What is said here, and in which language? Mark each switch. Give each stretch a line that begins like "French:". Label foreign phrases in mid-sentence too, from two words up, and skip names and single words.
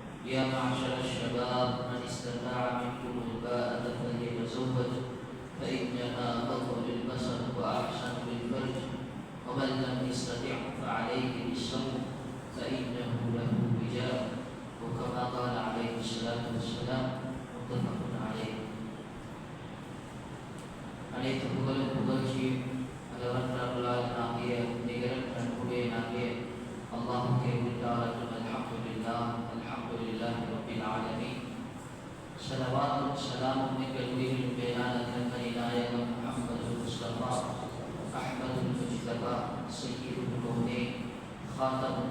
Arabic: يا معشر الشباب من استطاع منكم الباءة فليتزوج فإنها أغض للبصر وأحسن للفرج ومن لم يستطع فعليه بالصوم فإنه له وجاء وكما قال عليه الصلاة والسلام متفق عليه.
Tamil: அனைத்து புகழும் புகழ்ச்சியும் அளவற்றாகிய நிகரற்ற அன்புடையனாகிய அல்லாஹ்வுக்கே உரித்தாகட்டும்.
Arabic: الحمد لله رب العالمين.
Tamil: ஸலவாத்தும் ஸலாமும் நிகழ்வுகளின் மேலான கண்மணி நாயகம் முஹம்மது முஸ்தபா அஹ்மதுல் முஜ்தபா
Arabic: سيد الكونين خاتم